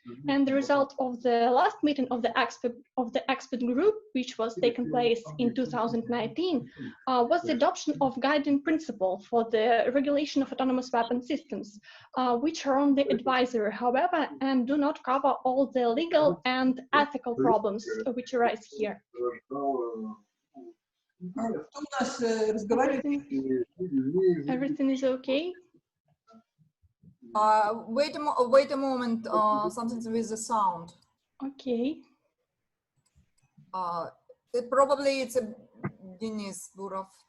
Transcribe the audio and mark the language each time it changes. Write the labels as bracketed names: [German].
[English] And the result of the last meeting of the expert group, which was taken place in 2019, was the adoption of guiding principle for the regulation of autonomous weapon systems, which are only advisory, however, and do not cover all the legal and ethical problems which arise here. [Russian] Кто у нас разговаривает? [English] Everything is okay? Wait a moment, something with the sound. Okay. Probably it's a Denis Burov.